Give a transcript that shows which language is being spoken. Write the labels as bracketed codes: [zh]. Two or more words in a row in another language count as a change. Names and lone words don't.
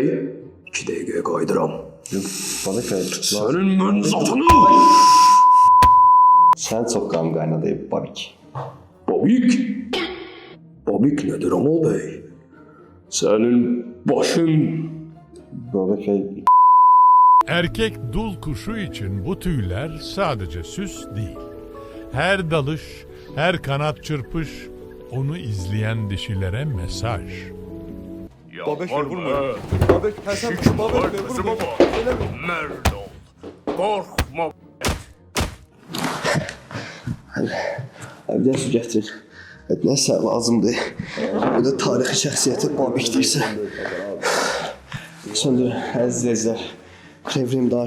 [az] 2 dəqiqəyə qayıdıram. Yox, Babək bəy. Sənin mən zatını! Sən çox qan qaynadıb Babək. Babik? Babik nədir Ramal bəy? Sənin başın... Babək bəy. [tr] Erkek dul kuşu için bu tüyler sadece süs değil. Her dalış, her kanat çırpış onu izleyen dişilere mesaj. [az] Babək bəy vurma. Babək Həsən Babək bəy vurma. Mərd ol. Qorxma. Bir də su gətirin. Nəsə lazımdır. Bu da tarixi şəxsiyyəti Babək deyirsə. Söndürün, əziz izləyicilər.